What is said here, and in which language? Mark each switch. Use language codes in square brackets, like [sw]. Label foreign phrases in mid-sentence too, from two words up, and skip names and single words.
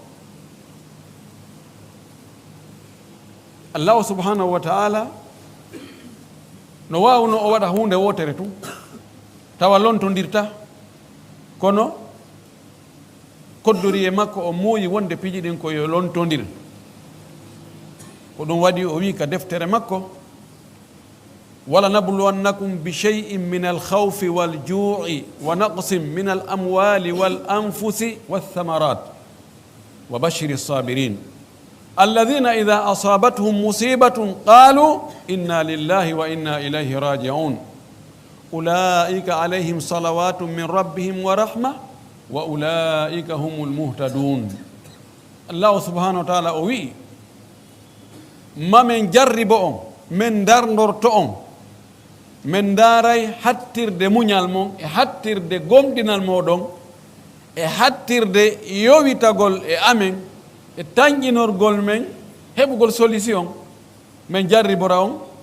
[ar] الله سبحانه وتعالى [ff] no wawno o waɗa hunde wotere tu tawa lontodirta kono koddori e makko o muuyi wonde piiji ɗin ko yo lontodir ko ɗum waɗi o wi ka deftere makko [ar] ولنبلونكم بشيء من الخوف والجوع ونقص من الأموال والأنفس والثمرات وبشر الصابرين الذين إذا أصابتهم مصيبة قالوا إنا لله وإنا إليه راجعون أولئك عليهم صلوات من ربهم ورحمة وأولئك هم المهتدون الله سبحانه وتعالى [ff] o wi mamen jarribo on men darndorto on men daaray hattirde muñal mon e hattirde gomɗinal moɗon e hattirde yowitagol e amen e tañƴinorgol men heɓugol solution men jarribora on